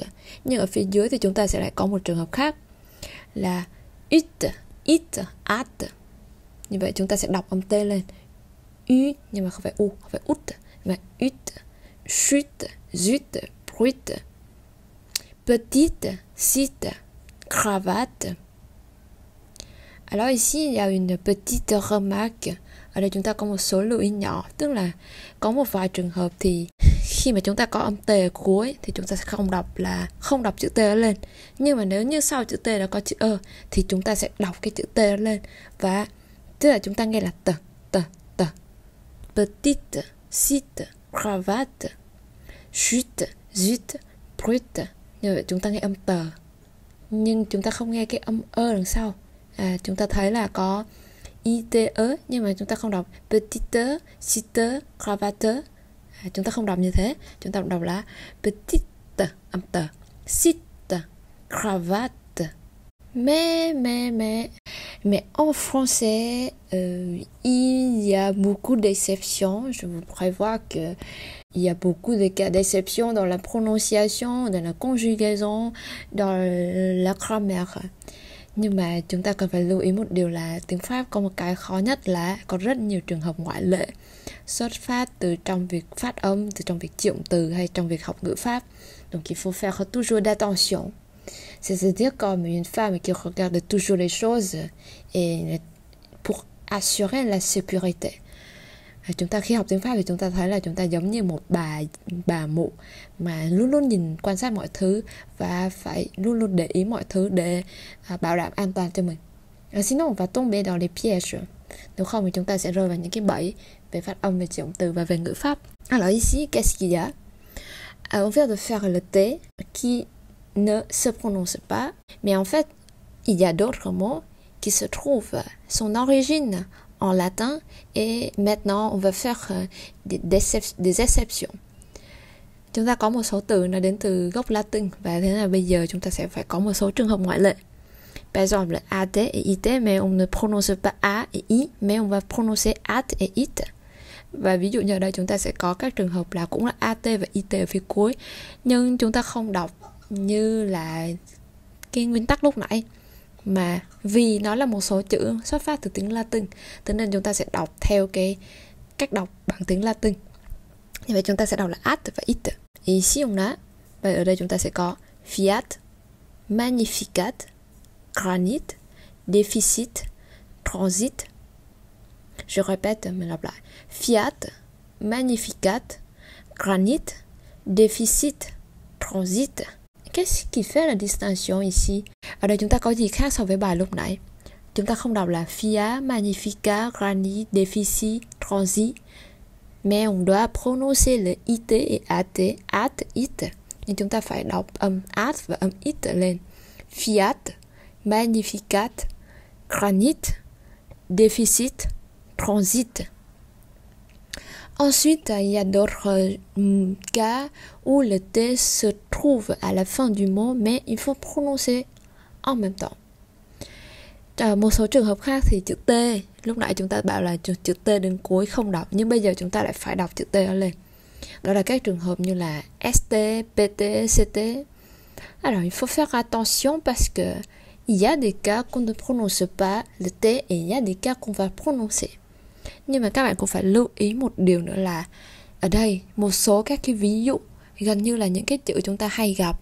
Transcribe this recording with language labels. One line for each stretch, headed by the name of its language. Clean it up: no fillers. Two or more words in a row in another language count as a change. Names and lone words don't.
Vietnamese: Nhưng ở phía dưới thì chúng ta sẽ lại có một trường hợp khác là ut, it, at. Như vậy chúng ta sẽ đọc âm T lên. U nhưng mà không phải U, không phải ut, mà
French: ut, chut, zut, brut, petite, cite, cravate. Alors ici, il y a une petite remarque.
Vietnamese: Ở đây chúng ta có một số lưu ý nhỏ, tức là có một vài trường hợp thì khi mà chúng ta có âm T ở cuối thì chúng ta sẽ không đọc chữ T lên. Nhưng mà nếu như sau chữ T đã có chữ E thì chúng ta sẽ đọc cái chữ T lên, và tức là chúng ta nghe là t.
French: Petite, cite, cravate, chute, zut, brut.
Vietnamese: Như vậy chúng ta nghe âm tờ, nhưng chúng ta không nghe cái âm E đằng sau. Chúng ta thấy là có ite nhưng mà chúng ta không đọc
French: petite, site, cravate.
Vietnamese: Chúng ta không đọc như thế. Chúng ta đọc là petite, âm tờ,
French: site, cravate. Mais en français, il y a beaucoup d'exceptions. Je vous prévois que il y a beaucoup de cas d'exception dans la prononciation, dans la conjugaison, dans la grammaire.
Vietnamese: Nhưng mà chúng ta cần phải lưu ý một điều là tiếng Pháp có một cái khó nhất là có rất nhiều trường hợp ngoại lệ xuất phát từ trong việc phát âm, từ trong việc triệu từ hay trong việc học ngữ Pháp.
French: Donc il faut faire toujours d'attention. C'est-à-dire comme une femme qui regarde toujours les choses et pour assurer la sécurité.
Vietnamese: Chúng ta khi học tiếng Pháp thì chúng ta thấy là chúng ta giống như một bà mụ mà luôn luôn nhìn quan sát mọi thứ và phải luôn luôn để ý mọi thứ để bảo đảm an toàn cho mình.
French: Sinon on va tomber dans les pièges.
Vietnamese: Nếu không thì chúng ta sẽ rơi vào những cái bẫy về phát âm, về triệu từ và về ngữ pháp.
French: Alors ici, qu'est-ce qu'il y a? On vient de faire le T qui ne se prononce pas, mais en fait, il y a d'autres mots qui se trouvent son origine en latin et maintenant on va faire des exceptions.
Vietnamese: Chúng ta có một số từ nó đến từ gốc Latin và thế là bây giờ chúng ta sẽ phải có một số trường hợp ngoại lệ.
French: Par exemple, AT et IT, mais on ne prononce pas A et I, mais on va prononcer AT et IT.
Vietnamese: Và ví dụ như ở đây chúng ta sẽ có các trường hợp là cũng là AT và IT ở phía cuối, nhưng chúng ta không đọc như là cái nguyên tắc lúc nãy, mà vì nó là một số chữ xuất phát từ tiếng Latin, thế nên chúng ta sẽ đọc theo cái cách đọc bằng tiếng Latin. Như vậy chúng ta sẽ đọc là at và it.
French: Ici on a,
Vietnamese: và ở đây chúng ta sẽ có
French: fiat, magnificat, granit, déficit, transit. Je répète,
Vietnamese: mình lặp lại.
French: Fiat, magnificat, granit, déficit, transit. Qu'est-ce qui fait la distinction ici?
Vietnamese: Ở đây chúng ta có gì khác so với bài lúc nãy? Chúng ta không đọc là
French: fiat, magnificat, granit, déficit, transit, mais on doit prononcer le it et at, it.
Vietnamese: Nhưng chúng ta phải đọc âm at và âm it lên.
French: Fiat, magnificat, granit, déficit, transit. Ensuite, il y a d'autres cas où le T se trouve à la fin du mot, mais il faut prononcer en même temps.
Vietnamese: Một số trường hợp khác thì chữ T, lúc nãy chúng ta bảo là chữ T đến cuối không đọc, nhưng bây giờ chúng ta lại phải đọc chữ T lên. Đó là các trường hợp như là ST, PT, CT.
French: Alors, il faut faire attention parce que il y a des cas qu'on ne prononce pas le T et il y a des cas qu'on va prononcer.
Vietnamese: Nhưng mà các bạn cũng phải lưu ý một điều nữa là ở đây một số các cái ví dụ gần như là những cái chữ chúng ta hay gặp.